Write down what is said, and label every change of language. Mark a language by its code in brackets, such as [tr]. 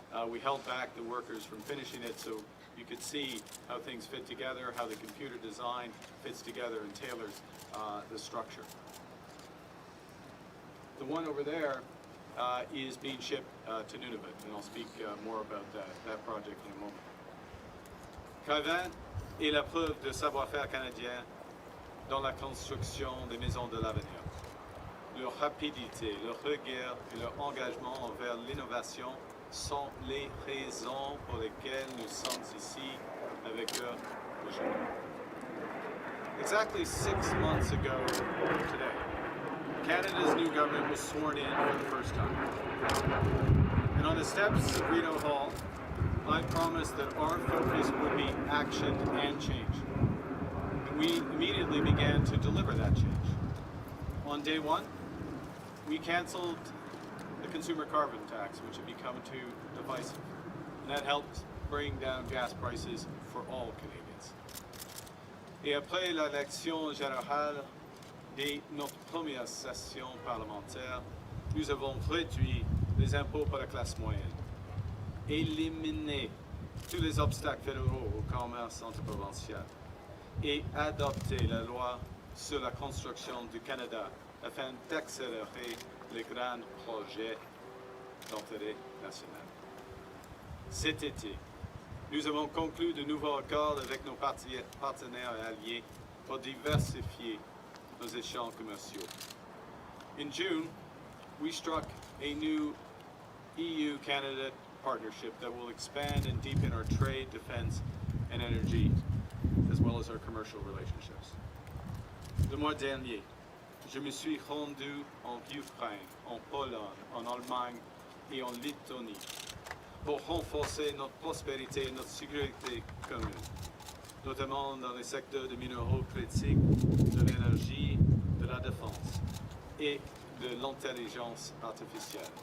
[en] We held back the workers from finishing it so you could see how things fit together, how the computer design fits together and tailors the structure. The one over there is being shipped to Nunavut, and I'll speak more about that project in a moment. [fr] Kaivan est la preuve de savoir-faire canadien dans la construction des maisons de l'avenir. Leur rapidité, leur rigueur et leur engagement envers l'innovation sont les raisons pour lesquelles nous sommes ici avec eux aujourd'hui. [en] Exactly 6 months ago today, Canada's new government was sworn in for the first time. And on the steps of Rideau Hall, I promised that our focus would be action and change. And we immediately began to deliver that change. On day 1, we canceled the consumer carbon tax, which had become too divisive. And that helped bring down gas prices for all Canadians. [fr] Et après l'élection générale de notre première session parlementaire, nous avons réduit les impôts pour la classe moyenne, éliminé tous les obstacles fédéraux au commerce interprovincial et adopté la loi sur la construction du Canada afin d'accélérer les grands projets d'intérêt national. Cet été, nous avons conclu de nouveaux accords avec nos partenaires et alliés pour diversifier nos échanges commerciaux. [en] In June, we struck a new EU-Canada partnership that will expand and deepen our trade, defense, and energy, as well as our commercial relationships. [fr] Le mois dernier, je me suis rendu en Ukraine, en Pologne, en Allemagne et en Lettonie pour renforcer notre prospérité et notre sécurité commune, notamment dans les secteurs de minéraux critiques, de l'énergie, de la défense et de l'intelligence artificielle.